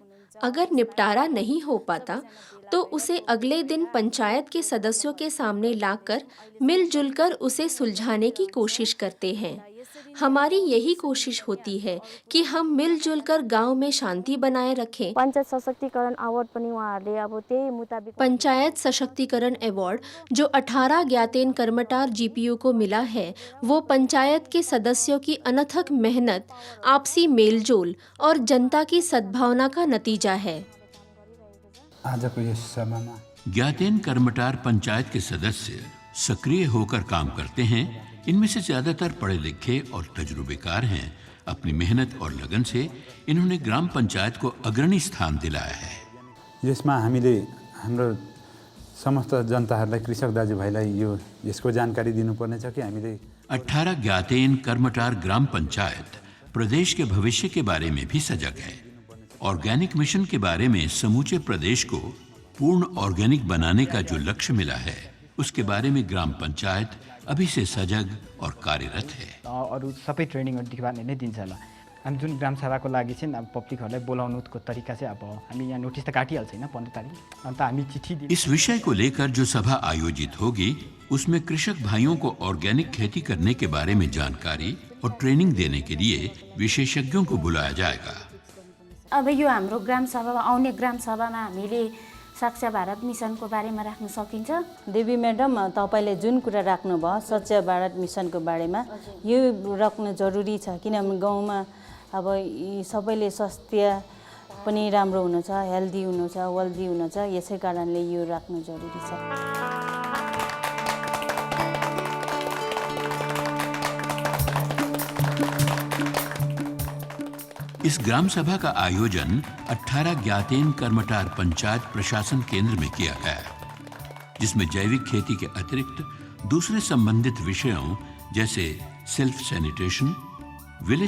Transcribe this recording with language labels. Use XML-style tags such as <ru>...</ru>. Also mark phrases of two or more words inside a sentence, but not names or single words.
<hi>अगर निपटारा नहीं हो पाता तो उसे अगले दिन पंचायत के सदस्यों के सामने लाकर मिलजुल कर उसे सुलझाने की कोशिश करते हैं। हमारी यही कोशिश होती है कि हम मिलजुल कर गाँव में शांति बनाए रखें।</hi> <ne>पंचायत सशक्तिकरण अवार्ड पनि उहाँहरूले अब त्यही मुताबिक</ne> <hi>पंचायत सशक्तिकरण अवार्ड जो 18 ज्ञातेन कर्मटार जीपीयू को मिला है वो पंचायत के सदस्यों की अनथक मेहनत, आपसी मेलजोल और जनता की सद्भावना का नतीजा है।</hi> <ne>आजको यस सभामा</ne> <hi>ज्ञातेन कर्मटार पंचायत के सदस्य सक्रिय होकर काम करते हैं। इनमें से ज्यादातर पढ़े लिखे और तजुर्बेकार हैं। अपनी मेहनत और लगन से इन्होंने ग्राम पंचायत को अग्रणी स्थान दिलाया है।</hi> <ne>यसमा हामीले हाम्रो समस्त जनताहरूलाई, कृषक दाजुभाइलाई यो यसको जानकारी दिनुपर्ने छ कि हामीले</ne> <hi>18 ज्ञातेन कर्मटार ग्राम पंचायत प्रदेश के भविष्य के बारे में भी सजग है। ऑर्गेनिक मिशन के बारे में समूचे प्रदेश को पूर्ण ऑर्गेनिक बनाने का जो लक्ष्य मिला है उसके बारे में ग्राम पंचायत अभी से सजग और कार्यरत है।</hi> <ne>अरू सबै ट्रेनिङहरुदेखि बाद नै दिन्छ होला। हामी जुन ग्राम सभाको लागि चाहिँ अब पब्लिकहरुलाई बोलाउनुको तरिका चाहिँ अब हामी यहाँ नोटिस त काटिहाल्छ हैन 15 तारिख, अन्त हामी चिठी दिन्छ।</ne> <hi>इस विषय को लेकर जो सभा आयोजित होगी उसमें कृषक भाइयों को ऑर्गेनिक खेती करने के बारे में जानकारी और ट्रेनिंग देने के लिए विशेषज्ञों को बुलाया जाएगा।</hi> <ne>अब यो हाम्रो ग्राम सभामा आउने ग्राम सभामा हामीले स्वच्छ भारत मिसनको बारेमा राख्न सकिन्छ। देवी म्याडम, तपाईले जुन कुरा राख्नुभयो स्वच्छ भारत मिसनको बारेमा यो राख्न जरुरी छ, किनभने गाउँमा अब यी सबैले स्वास्थ्य पनि राम्रो हुनु छ, हेल्दी हुनु छ, वेल्दी हुनु छ, यसै कारणले यो राख्न जरुरी छ।</ne> <hi>इस ग्राम सभा का आयोजन 18 ज्ञातेन कर्मटार पंचायत प्रशासन केंद्र में किया गया, जिसमें जैविक खेती के अतिरिक्त दूसरे संबंधित विषयों जैसे</hi> <en>self sanitation,</en> <hi>विलेज</hi>